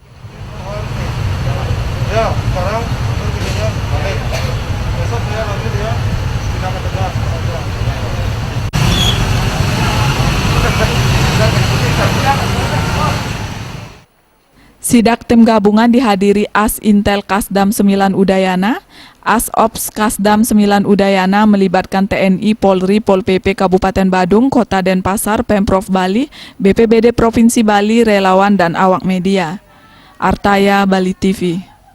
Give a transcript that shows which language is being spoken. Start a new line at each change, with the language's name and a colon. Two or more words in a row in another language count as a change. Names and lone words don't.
Indonesian: Ya, sekarang begininya balik. Besok saya nanti dia tidak mendengar. Sidak tim gabungan dihadiri As Intel Kasdam 9 Udayana, As Ops Kasdam 9 Udayana melibatkan TNI, Polri, Pol PP Kabupaten Badung, Kota Denpasar, Pemprov Bali, BPBD Provinsi Bali, relawan dan awak media. Artaya, Bali TV.